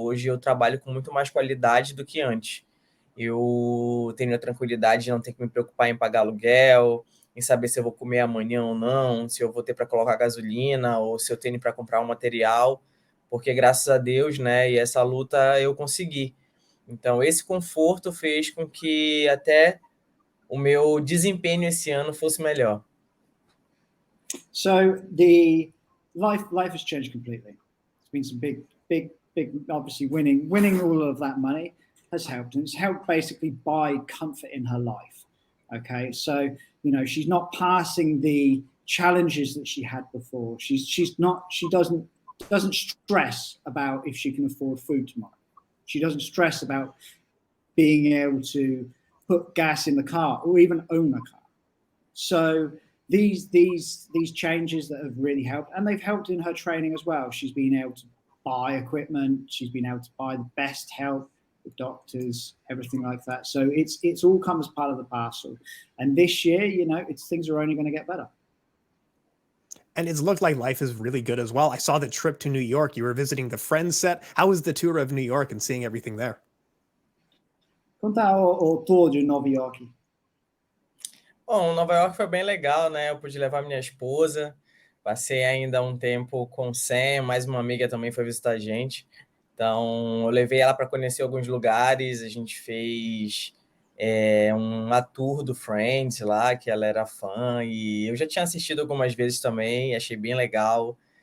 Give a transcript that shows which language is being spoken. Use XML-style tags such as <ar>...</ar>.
<pt>Hoje eu trabalho com muito mais qualidade do que antes. Eu tenho a tranquilidade de não ter que me preocupar em pagar aluguel, em saber se eu vou comer amanhã ou não, se eu vou ter para colocar gasolina ou se eu tenho para comprar um material, porque graças a Deus, né, e essa luta eu consegui. Então, esse conforto fez com que até o meu desempenho esse ano fosse melhor.</pt> <en>So the life has changed completely. It's been some big, obviously winning all of that money has helped, and it's helped basically buy comfort in her life. Okay, so she's not passing the challenges that she had before. She doesn't stress about if she can afford food tomorrow. She doesn't stress about being able to put gas in the car or even own a car. So these changes that have really helped, and they've helped in her training as well. She's been able to buy equipment. She's been able to buy the best help, the doctors, everything like that. So it's all come as part of the parcel. And this year, things are only going to get better. And it's looked like life is really good as well. I saw the trip to New York. You were visiting the Friends set. How was the tour of New York and seeing everything there?</en> <pt>Conta o tour de Nova York. Bom, Nova York foi bem legal, né? Eu pude levar minha esposa, passei ainda um tempo com o Sam, mais uma amiga também foi visitar a gente. Então, eu levei ela para conhecer alguns lugares, a gente fez uma tour do Friends lá, que ela era fã, e eu já tinha assistido algumas vezes também, achei bem legal.</pt>